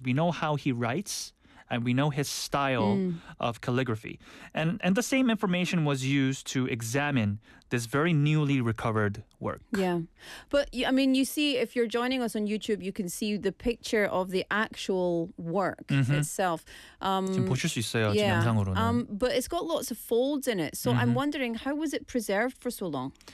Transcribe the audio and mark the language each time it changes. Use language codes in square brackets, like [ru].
[en] We know how he writes, and we know his style of calligraphy. And the same information was used to examine this very newly recovered work. Yeah. But, I mean, you see, if you're joining us on YouTube, you can see the picture of the actual work itself. [ko] 지금 보실 수 있어요, 지금 영상으로는. [en] But it's got lots of folds in it. So I'm wondering, how was it preserved for so long?